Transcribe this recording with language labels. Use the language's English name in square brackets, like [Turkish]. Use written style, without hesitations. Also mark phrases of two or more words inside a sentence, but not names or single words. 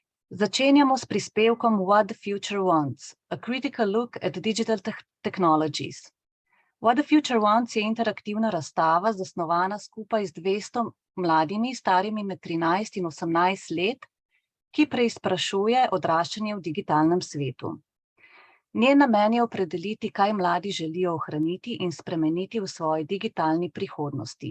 [Slovenian] Začenjamo s prispevkom What the Future Wants, a critical look at digital technologies. What the Future Wants je interaktivna razstava, zasnovana skupaj z 200 mladimi, starimi med 13 in 18 let, ki preizprašuje odraščanje v digitalnem svetu. Njen namen je opredeliti, kaj mladi želijo ohraniti in spremeniti v svoji digitalni prihodnosti.